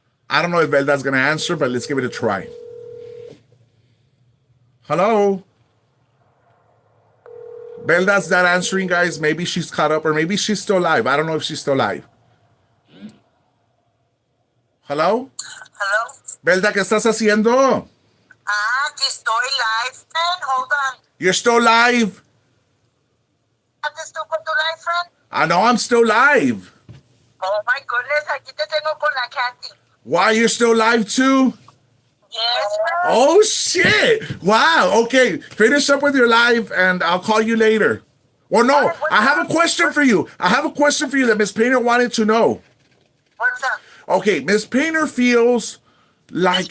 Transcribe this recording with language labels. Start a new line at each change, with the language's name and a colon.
English: I don't know if Velda's going to answer, but let's give it a try. Hello? Velda's not answering, guys. Maybe she's caught up or maybe she's still live. I don't know if she's still live. Hello? Hello?
Spanish: Velda, ¿qué estás haciendo? Aquí estoy
English: live, friend. Hold on. You're still live?
Spanish: ¿Estás tú con tu live, friend?
English: I know I'm still live. Oh my goodness,
Spanish: aquí te tengo con la Kathy.
English: Why, you're still live too? Yes, friend. Oh, shit. Wow. Okay. Finish up with your live and I'll call you later. Well, no, I have a question for you. I have a question for you that Miss Painter wanted to know. What's up? Okay, Miss Painter feels like